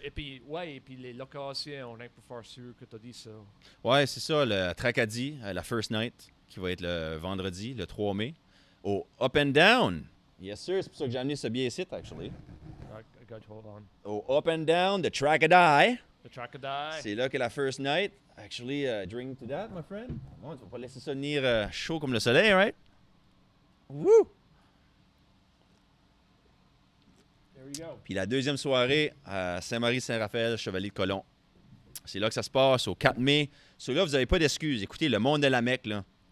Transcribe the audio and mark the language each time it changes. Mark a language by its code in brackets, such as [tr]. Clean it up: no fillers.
[fr] Et puis, ouais, et puis les locations, on est pour faire sûr que tu as dit ça. Ouais, c'est ça, le Tracadie, la First Night, qui va être le vendredi, le 3 mai, au Up and Down. [en] Yes, sir, [fr] c'est pour ça que j'ai amené ce billet ici, actually. [en] I got hold on. [fr] Au Up and Down, the Tracadie. [en] The Tracadie. [fr] C'est là que la First Night. [en] Actually, drink to that, my friend. [fr] Bon, tu vas pas laisser ça venir chaud comme le soleil, right? Woo! [en] There we go. [fr] Puis la deuxième soirée à Saint-Marie-Saint-Raphaël, Chevalier de Colomb. C'est là que ça se passe, au 4 mai. Sur là, vous n'avez pas d'excuses. Écoutez, le monde de la Mecque, là.